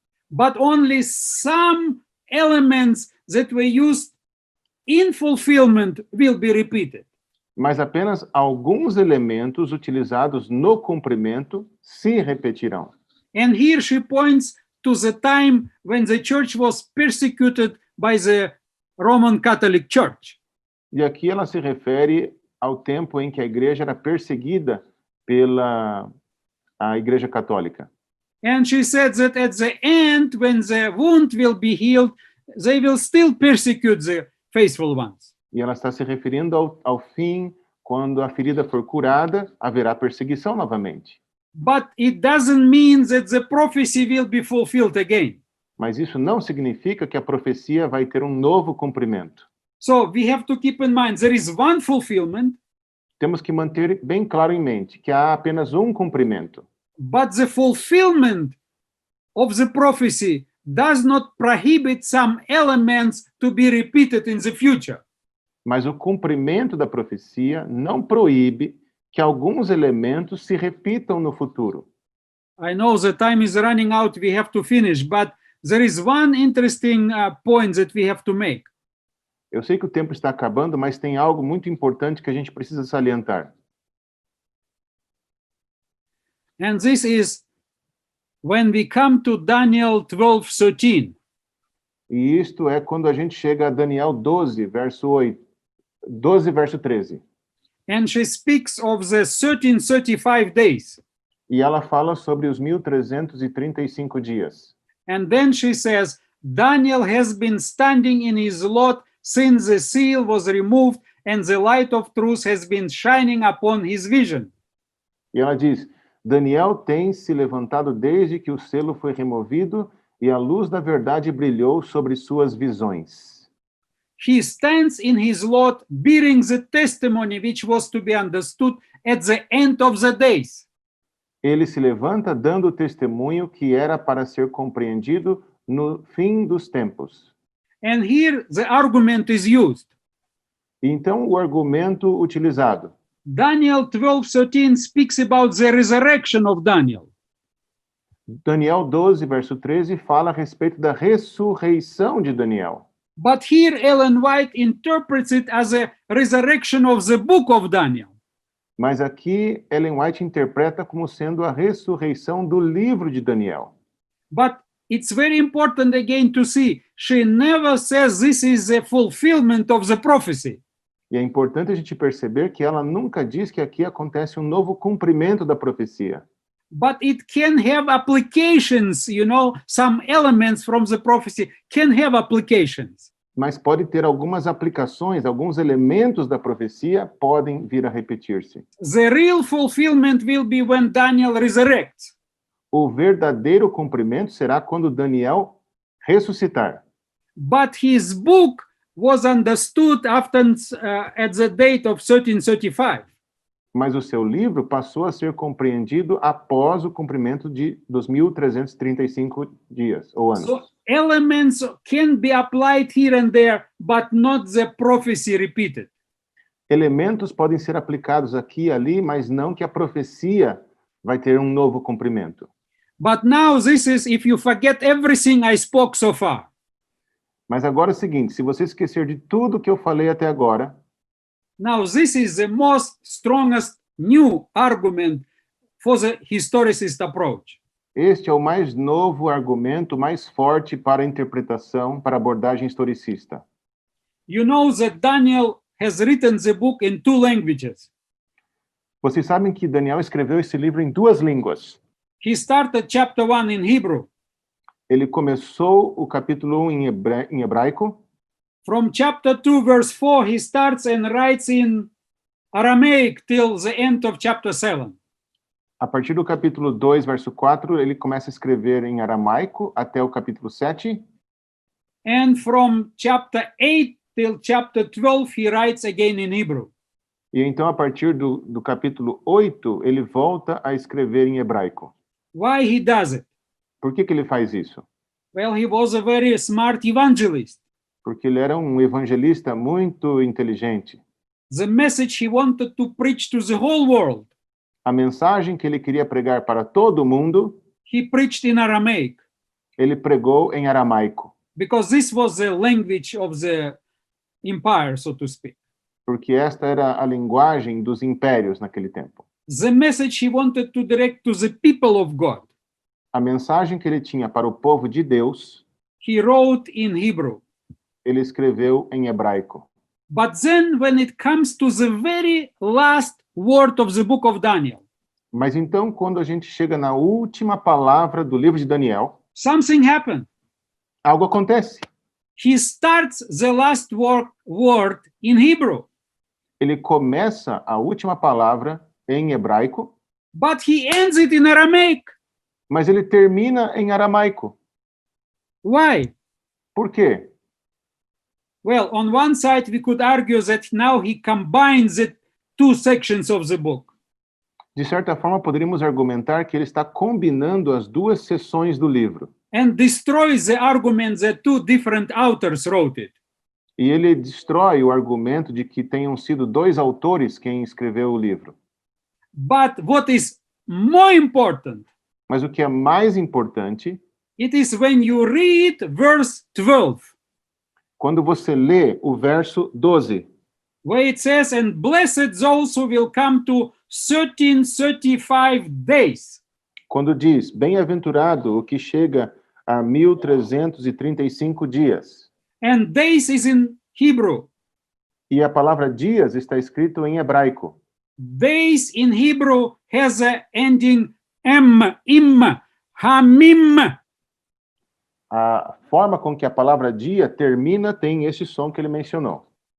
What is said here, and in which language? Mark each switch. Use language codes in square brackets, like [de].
[en] but only some elements that were used in fulfillment will be repeated. [pt] mas apenas alguns elementos utilizados no cumprimento se repetirão. [en] And here she points to the time when the church was persecuted by the Roman Catholic Church. [pt] E aqui ela se refere ao tempo em que a igreja era perseguida pela a Igreja Católica. [en] And she said that at the end, when the wound will be healed, they will still persecute the faithful ones. [pt] E ela está se referindo ao fim, quando a ferida for curada, haverá perseguição novamente. [en] But it doesn't mean that the prophecy will be fulfilled again. [pt] Mas isso não significa que a profecia vai ter um novo cumprimento. [en] So we have to keep in mind there is one fulfillment, [pt] Temos que manter bem claro em mente que há apenas um cumprimento. [en] but the fulfillment of the prophecy does not prohibit some elements to be repeated in the future. [pt] Mas o cumprimento da profecia não proíbe que alguns elementos se repitam no futuro. [en] I know the time is running out, we have to finish, but there is one interesting point that we have to make. [pt] Eu sei que o tempo está acabando, mas tem algo muito importante que a gente precisa salientar. [en] And this is when we come to Daniel 12:13. [pt] E isto é quando a gente chega a Daniel 12, verso 8, 12, verso 13. [en] And she speaks of the 1335 days. [pt] E ela fala sobre os 1335 dias. [en] And then she says, Daniel has been standing in his lot since the seal was removed and the light of truth has been shining upon his vision. [pt] E ela diz, Daniel tem se levantado desde que o selo foi removido e a luz da verdade brilhou sobre suas visões. [en] He stands in his lot bearing the testimony which was to be understood at the end of the days. [pt] Ele se levanta dando o testemunho que era para ser compreendido no fim dos tempos. [en] And here the argument is used. [pt] Então, o argumento utilizado. [en] Daniel 12:13 speaks about the resurrection of Daniel. [pt] Daniel 12, verso 13, fala a respeito da ressurreição de Daniel. [en] But here Ellen White interprets it as a resurrection of the book of Daniel. [pt] Mas aqui Ellen White interpreta como sendo a ressurreição do livro de Daniel. [en] But it's very important again to see, she never says this is a fulfillment of the prophecy. [pt] E é importante a gente perceber que ela nunca diz que aqui acontece um novo cumprimento da profecia. [en] But it can have applications, you know, some elements from the prophecy can have applications. [pt] Mas pode ter algumas aplicações, alguns elementos da profecia podem vir a repetir-se. [en] The real fulfillment will be when Daniel resurrects. [pt] O verdadeiro cumprimento será quando Daniel ressuscitar. [en] But his book was understood after at the date of 1335. [pt] Mas o seu livro passou a ser compreendido após o cumprimento dos 1335 dias ou anos. [en] So elements can be applied here and there, but not the prophecy repeated. [pt] Elementos podem ser aplicados aqui e ali, mas não que a profecia vai ter um novo cumprimento. [en] But now this is if you forget everything I spoke so far. [pt] Mas agora é o seguinte, se você esquecer de tudo que eu falei até agora, [en] now this is the most strongest new argument for the historicist approach. [pt] este é o mais novo argumento, mais forte para a interpretação, para a abordagem historicista. [en] You know that Daniel has written the book in 2 languages. [pt] Vocês sabem que Daniel escreveu esse livro em 2 línguas. [en] He started chapter 1 in Hebrew. [pt] Ele começou o capítulo 1 em hebraico. [en] From chapter 2, verse 4, he starts and writes in Aramaic till the end of chapter 7. [pt] A partir do capítulo 2, verso 4, ele começa a escrever em aramaico até o capítulo 7. [en] And from chapter 8 till chapter 12, he writes again in Hebrew. [pt] E então, a partir do capítulo 8, ele volta a escrever em hebraico. [en] Why he does it? [pt] Por que ele faz isso? [en] Well, he was a very smart evangelist. [pt] Porque ele era um evangelista muito inteligente. [en] The message he wanted to preach to the whole world, [pt] A mensagem que ele queria pregar para todo mundo, [en] he preached in Aramaic, [pt] ele pregou em aramaico. [en] because this was the language of the empire, so to speak. [pt] Porque esta era a linguagem dos impérios naquele tempo. [en] The message he wanted to direct to the people of God, [pt] A mensagem que ele tinha para o povo de Deus, [en] he wrote in Hebrew. [pt] ele escreveu em hebraico. [en] But then when it comes to the very last word of the book of Daniel, [pt] Mas então, quando a gente chega na última palavra do livro de Daniel, [en] something happened. [pt] algo acontece. [en] He starts the last word in Hebrew, [pt] Ele começa a última palavra em hebraico, [en] but he ends it in Aramaic. [pt] mas ele termina em aramaico. [en] Why? [pt] Por quê? [en] Well, on one side, we could argue that now he combines the 2 sections of the book. [pt] De certa forma, poderíamos argumentar que ele está combinando as 2 seções do livro. [en] And destroys the argument that 2 different authors wrote it. [pt] E ele destrói o argumento de que tenham sido 2 autores quem escreveu o livro. [en] But what is more important, [pt] Mas o que é mais importante, [en] it is when you read verse 12, [pt] quando você lê o verso 12, [en] where it says, and blessed those who will come to 1335 days. [pt] quando diz, bem-aventurado o que chega a 1335 dias. [en] And days is in Hebrew. [pt] E a palavra dias está escrito em hebraico. [en] Days in Hebrew has a ending im, hamim. [pt] A forma com que a palavra dia termina tem esse som que ele mencionou.